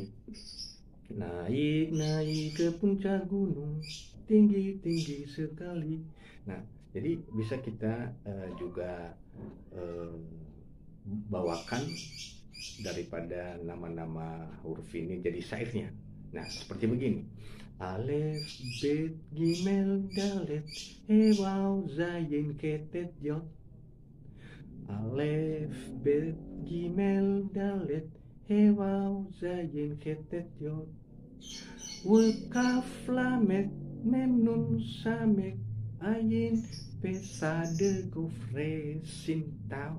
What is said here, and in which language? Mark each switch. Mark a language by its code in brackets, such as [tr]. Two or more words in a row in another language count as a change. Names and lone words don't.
[id] Naik naik ke puncak gunung, tinggi tinggi sekali. Nah, jadi bisa kita juga bawakan daripada nama-nama huruf ini jadi syairnya. Nah, seperti begini. [he] אלף, בית, גימל, דלת, הא, וו, זין, חית טית, יוד. אלף, בית, גימל, דלת, הא, וו, זין, חית טית, יוד. כף, למד, מם, נון, סמך, עין, פא צדי, קוף ריש, שין, Tau.